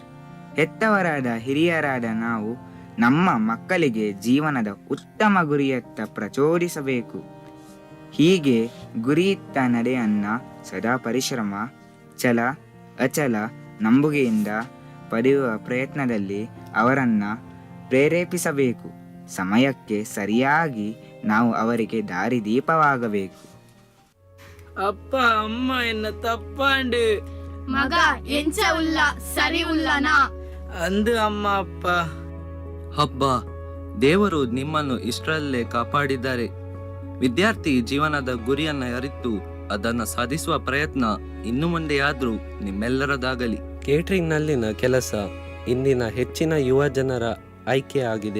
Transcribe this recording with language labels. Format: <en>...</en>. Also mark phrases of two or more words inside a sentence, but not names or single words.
<kn>ಹೆತ್ತವರಾದ ಹಿರಿಯರಾದ ನಾವು ನಮ್ಮ ಮಕ್ಕಳಿಗೆ ಜೀವನದ ಉತ್ತಮ ಗುರಿಯತ್ತ ಪ್ರಚೋದಿಸಬೇಕು. ಹೀಗೆ ಗುರಿಯಿತ್ತ ನಡೆಯನ್ನ ಸದಾ ಪರಿಶ್ರಮ, ಛಲ, ಅಚಲ ನಂಬುಗೆಯಿಂದ ಪಡೆಯುವ ಪ್ರಯತ್ನದಲ್ಲಿ ಅವರನ್ನ ಪ್ರೇರೇಪಿಸಬೇಕು. ಸಮಯಕ್ಕೆ ಸರಿಯಾಗಿ ನಾವು ಅವರಿಗೆ ದಾರಿದೀಪವಾಗಬೇಕು.</kn> <tcy>ಅಪ್ಪ ಅಮ್ಮ ಎನ್ನ ತಪ್ಪಾಂಡು ಮಗ ಎಂಚ ಉಲ್ಲ ಸರಿ ಉಲ್ಲನಾ ಅಂದು ಅಮ್ಮ ಅಪ್ಪ.</tcy> <kn>ಹಬ್ಬ, ದೇವರು ನಿಮ್ಮನ್ನು ಇಷ್ಟರಲ್ಲೇ ಕಾಪಾಡಿದ್ದಾರೆ. ವಿದ್ಯಾರ್ಥಿ ಜೀವನದ ಗುರಿಯನ್ನ ಅರಿತು ಅದನ್ನು ಸಾಧಿಸುವ ಪ್ರಯತ್ನ ಇನ್ನು ಮುಂದೆಯಾದ್ರೂ ನಿಮ್ಮೆಲ್ಲರದಾಗಲಿ. ಕೇಟರಿಂಗ್ನಲ್ಲಿನ ಕೆಲಸ ಇಂದಿನ ಹೆಚ್ಚಿನ ಯುವ ಜನರ ಆಯ್ಕೆಯಾಗಿದೆ.</kn>